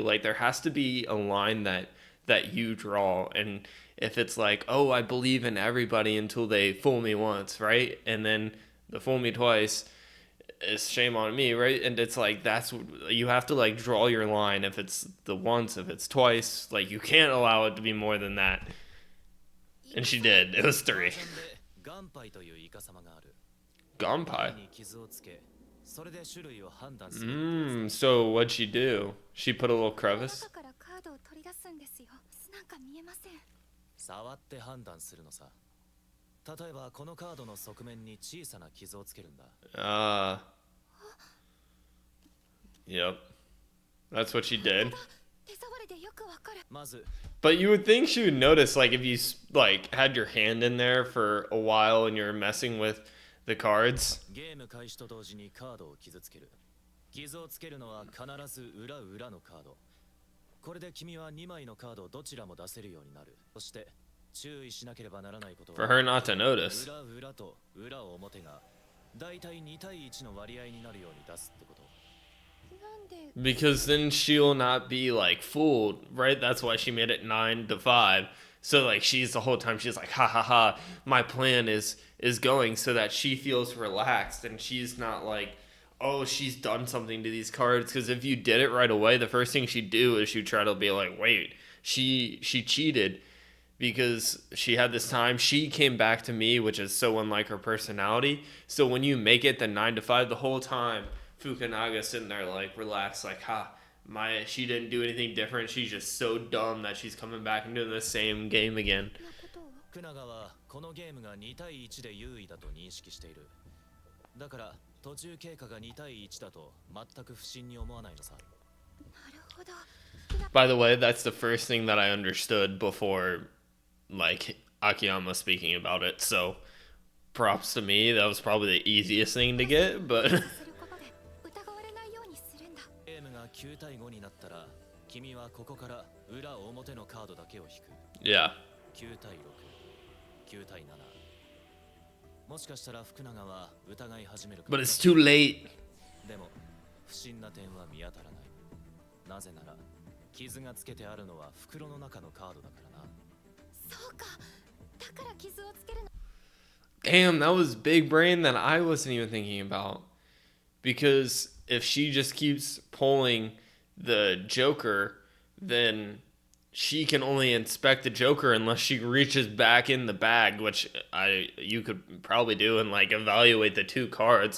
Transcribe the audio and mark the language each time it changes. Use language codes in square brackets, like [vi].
[en] Like, there has to be a line that you draw, and if it's like, oh, I believe in everybody until they fool me once, right? And then the fool me twice, is shame on me, right? And it's like, that's, you have to like draw your line. If it's the once, if it's twice, like, you can't allow it to be more than that. And she did. It was 3. [ja] ガンパイというイカサマがある。 Gunpei. に傷をつけ、それで種類を判断する。 [en] So what'd she do? She put a little crevice? [ja] 中からカードを取り出すんですよ。なんか見えません。触って判断するのさ。例えばこのカードの側面に小さな傷をつけるんだ。 [en] Yep. That's what she did. [ja] 手触りでよくわかる。まず、 [en] But you would think she would notice, like, if you like had your hand in there for a while and you're messing with the cards. [ja] ゲーム開始と同時にカードを傷つける。傷をつけるのは必ず裏のカード。これで君は2枚のカードをどちらも出せるようになる。そして注意しなければならないことは、 [en] For her not to notice. [ja] 裏と裏表がだいたい2対1の割合になるように出すってこと。なんで [en] Because then she'll not be like fooled, right? That's why she made it 9-5. So like, she's the whole time she's like, ha ha ha, my plan is going, so that she feels relaxed and she's not like, oh, she's done something to these cards. Because if you did it right away, the first thing she'd do is she'd try to be like, wait, she cheated because she had this time. She came back to me, which is so unlike her personality. So when you make it the 9-5, the whole time Fukunaga sitting there like relaxed, like, she didn't do anything different. She's just so dumb that she's coming back and doing the same game again. [ja] なことを。福永はこのゲームが2対1で優位だと認識している。だから途中経過が2対1だと全く不審に思わないのさ。なるほど。 [en] By the way, that's the first thing that I understood before, like, Akiyama speaking about it. So props to me. That was probably the easiest thing to get, but [ja] することで疑われないようにするんだ。ゲームが9対5になったら、君はここから裏表のカードだけを引く。 [en] yeah. [ja] 9対6、9対7。もしかしたら福永は疑い始めるかも。 [en] But it's too late. [ja] でも不審な点は見当たらない。なぜなら傷がつけてあるのは袋の中のカードだからな。そうか。だから傷をつけるの。 [en] Damn, that was big brain that I wasn't even thinking about. Because if she just keeps pulling the Joker, then she can only inspect the Joker unless she reaches back in the bag, which you could probably do, and like evaluate the 2 cards.